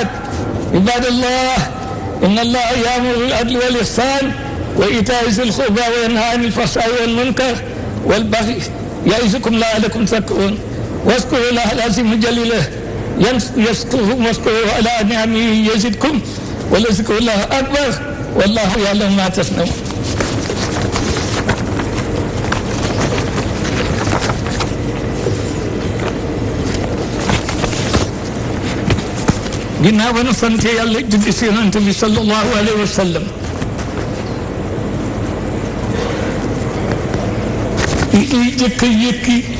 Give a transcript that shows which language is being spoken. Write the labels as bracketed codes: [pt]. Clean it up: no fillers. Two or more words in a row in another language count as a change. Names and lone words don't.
[ar] عباد الله إن الله يأمر بالعدل والإحسان وإيتاء ذي القربى وينهى عن الفحشاء والمنكر والبغي يعظكم لعلكم تذكرون واذكروا الله العظيم الجليل يذكركم واشكروه على نعمه يزدكم ولذكر الله أكبر والله يعلم ما تصنعون. [wo] ginnaaw ba nu sant yàlla julli si Yonent bi [ar] صلى الله عليه وسلم [wo] li jëkk yëkki